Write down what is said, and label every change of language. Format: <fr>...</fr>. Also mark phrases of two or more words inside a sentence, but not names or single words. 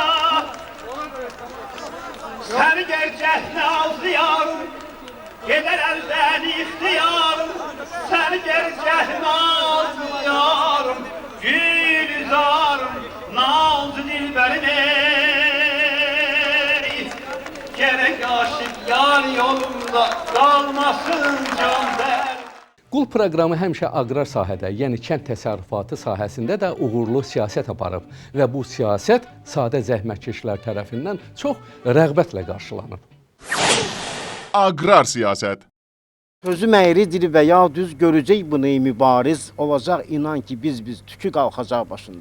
<tr>Seni gerçek nazlı yarım, gider elden ihtiyarım. Seni gerçek nazlı yarım, gülizarım, nazlı dilberim ey. Gerek aşık yar yolunda kalmasın can der.</tr> <az>Qulp proqramı həmişə aqrar sahədə, yəni kənd təsərrüfatı sahəsində də uğurlu siyasət aparıb və bu siyasət sadə zəhmətkeşlər tərəfindən çox rəğbətlə qarşılanıb. Aqrar siyasət. Sözüm əyridir və ya düz görəcək bunu mübariz, olacaq inan ki biz tükü qalxacaq başında.</az>